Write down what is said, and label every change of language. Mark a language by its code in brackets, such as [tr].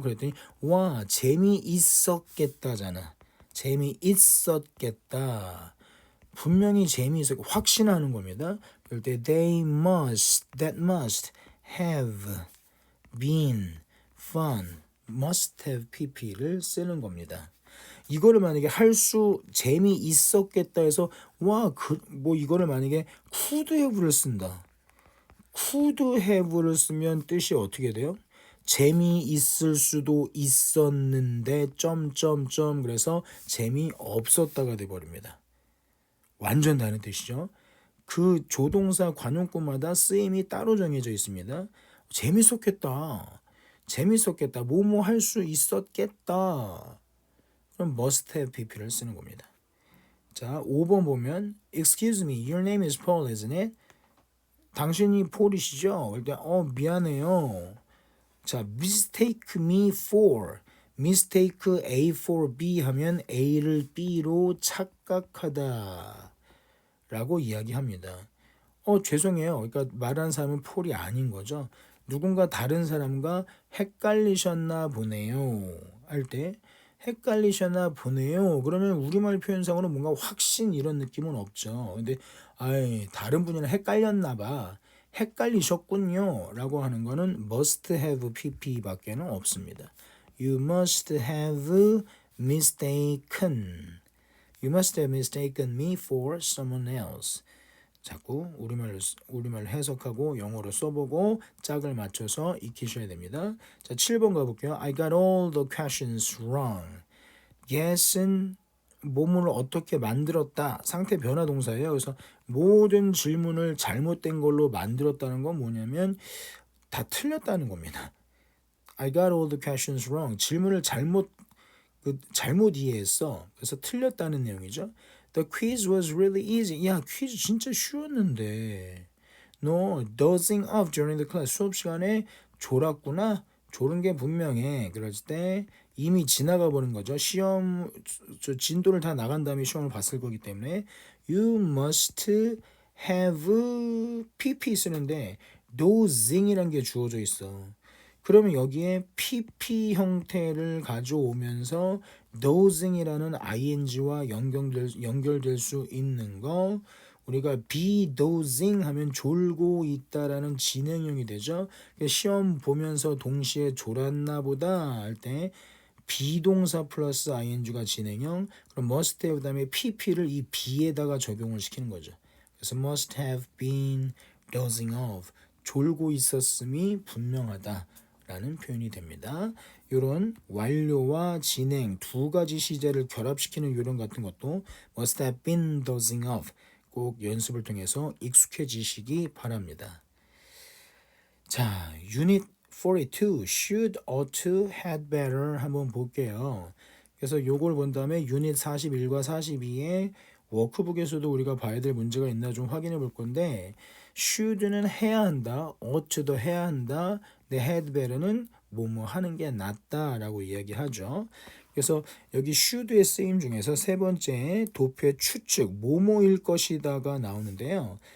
[ko] 그랬더니 와 재미있었겠다잖아. 재미있었겠다. 분명히 재미있었고 확신하는 겁니다. 그럴 때 [en] that must have been fun. [ko] must have pp를 쓰는 겁니다. 이거를 만약에 재미있었겠다 해서 이거를 만약에 could have를 쓴다. could have를 쓰면 뜻이 어떻게 돼요? 재미있을 수도 있었는데 점점점 그래서 재미없었다가 돼버립니다. 완전 다른 뜻이죠. 그 조동사 관용구마다 쓰임이 따로 정해져 있습니다. 재밌었겠다. 재밌었겠다. 뭐뭐 할 수 있었겠다. 그럼 must have pp를 쓰는 겁니다. 자, 5번 보면 [en] Excuse me, your name is Paul, isn't it? [ko] 당신이 폴이시죠? 일단 미안해요. 자, mistake me for mistake A for B 하면 A를 B로 착각하다 라고 이야기합니다. 죄송해요. 그러니까 말하는 사람은 폴이 아닌 거죠. 누군가 다른 사람과 헷갈리셨나 보네요. 할 때 헷갈리셨나 보네요. 그러면 우리말 표현상으로 뭔가 확신 이런 느낌은 없죠. 근데 다른 분이랑 헷갈렸나 봐. 헷갈리셨군요. 라고 하는 거는 must have pp밖에는 없습니다. [en] You must have mistaken. You must have mistaken me for someone else. [ko] 자꾸 우리말로 해석하고 영어로 써보고 짝을 맞춰서 익히셔야 됩니다. 자, 7번 가볼게요. [en] I got all the questions wrong. [ko] Guess은 뭐뭐를 어떻게 만들었다. 상태 변화 동사예요. 그래서 모든 질문을 잘못된 걸로 만들었다는 건 뭐냐면 다 틀렸다는 겁니다. [en] I got all the questions wrong. [ko] 질문을 잘못 이해했어. 그래서 틀렸다는 내용이죠. [en] The quiz was really easy. [ko] 야, 퀴즈 진짜 쉬웠는데. [en] No, dozing off during the class. [ko] 수업 시간에 졸았구나. 졸은 게 분명해. 그럴 때 이미 지나가 버린 거죠. 시험 진도를 다 나간 다음에 시험을 봤을 거기 때문에 you must have pp 쓰는데 dozing이란 게 주어져 있어. 그러면 여기에 pp 형태를 가져오면서 dozing이라는 ing와 연결될 수 있는 거 우리가 be dozing 하면 졸고 있다라는 진행형이 되죠. 시험 보면서 동시에 졸았나 보다 할 때 비동사 플러스 ing가 진행형, 그럼 must have 다음에 pp를 이 be에다가 적용을 시키는 거죠. 그래서 [en] must have been dozing off, [ko] 졸고 있었음이 분명하다 라는 표현이 됩니다. 이런 완료와 진행 두 가지 시제를 결합시키는 요령 같은 것도 [en] must have been dozing off [ko] 꼭 연습을 통해서 익숙해지시기 바랍니다. 자, 유닛 42 should, ought to, had better 한번 볼게요. 그래서 요걸 본 다음에 유닛 41과 42의 워크북에서도 우리가 봐야 될 문제가 있나 좀 확인해 볼 건데 should는 해야 한다, ought도 해야 한다, 근데 had better는 뭐뭐 하는 게 낫다라고 이야기하죠. 그래서 여기 should의 쓰임 중에서 세 번째 도표의 추측 뭐뭐일 것이다가 나오는데요.